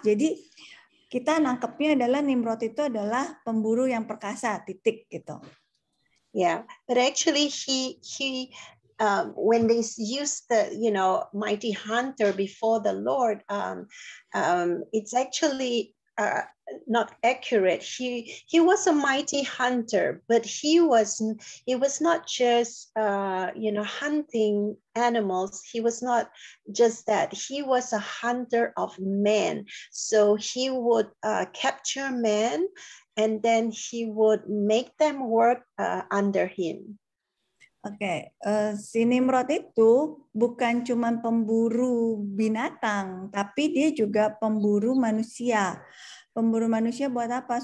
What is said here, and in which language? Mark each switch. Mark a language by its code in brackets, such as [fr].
[id] Jadi kita nangkepnya adalah Nimrod itu adalah pemburu yang perkasa, titik gitu. [en] Yeah, but actually he when they use the mighty hunter before the Lord, it's actually not accurate. He was a mighty hunter, but he was not just hunting animals. He was not just that. He was a hunter of men. So he would capture men, and then he would make them work under him. [id] Oke, si Nimrod itu bukan cuma pemburu binatang, tapi dia juga pemburu manusia. Pemburu manusia buat apa?